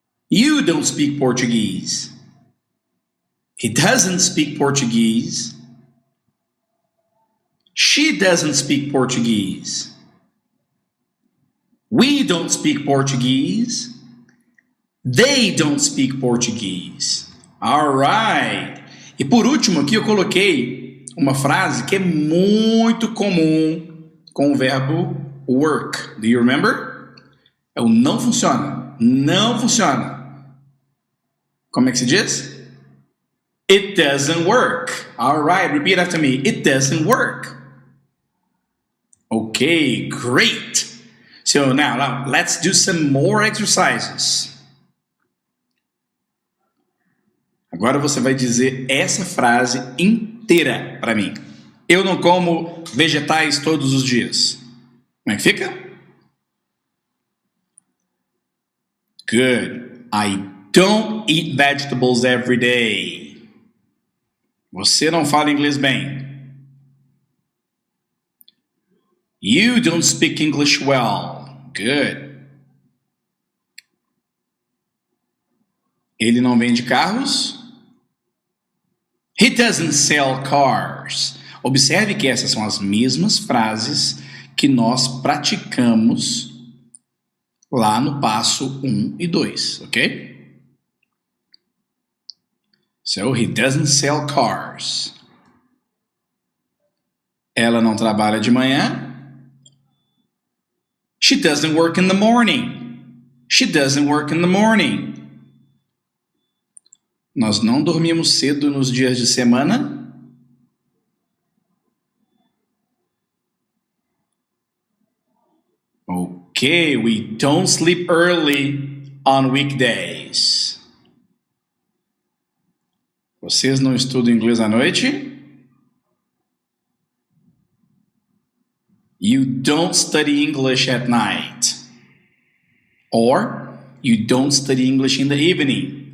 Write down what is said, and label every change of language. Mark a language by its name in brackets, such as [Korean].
[English] You don't speak Portuguese. He doesn't speak Portuguese. She doesn't speak Portuguese. We don't speak Portuguese. They don't speak Portuguese. All right. [Portuguese] E por último aqui eu coloquei uma frase que é muito comum com o verbo work. [English] Do you remember? [Portuguese] É o não funciona. Não funciona. Como é que se diz? [English] It doesn't work. All right, repeat after me. It doesn't work. Okay, great. So now let's do some more exercises. [Portuguese] Agora você vai dizer essa frase inteira para mim. Eu não como vegetais todos os dias. Como é que fica? [English] Good. I don't eat vegetables every day. [Portuguese] Você não fala inglês bem. [English] You don't speak English well. Good. [Portuguese] Ele não vende carros? [English] He doesn't sell cars. [Portuguese] Observe que essas são as mesmas frases que nós praticamos lá no passo 1 e 2, ok? [English] So, he doesn't sell cars. [Portuguese] Ela não trabalha de manhã? [English] She doesn't work in the morning. She doesn't work in the morning. [Portuguese] Nós não dormimos cedo nos dias de semana? [English] Okay, we don't sleep early on weekdays. [Portuguese] Vocês não estudam inglês à noite? [English] You don't study English at night. Or, you don't study English in the evening.